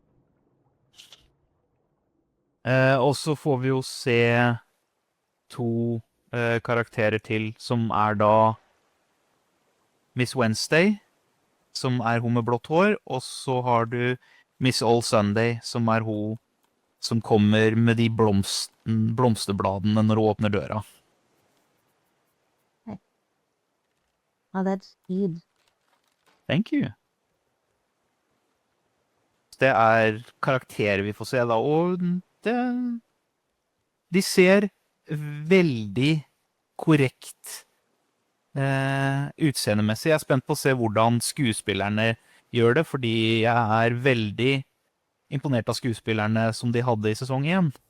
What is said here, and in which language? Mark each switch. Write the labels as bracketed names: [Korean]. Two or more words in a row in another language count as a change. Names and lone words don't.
[Norwegian] Og så får vi jo se to karakterer til, som da Miss Wednesday, som hun med blått hår, og så har du Miss All Sunday, som hun som kommer med de blomsterbladene når hun åpner døra. [English] Oh, that's good. Thank you. [Norwegian] Det karakterer vi får se da, og de ser veldig korrekt utseendemessig. Jeg spent på å se hvordan skuespillerne gjør det, fordi jeg veldig imponert av skuespillerne som de hadde i sesong 1.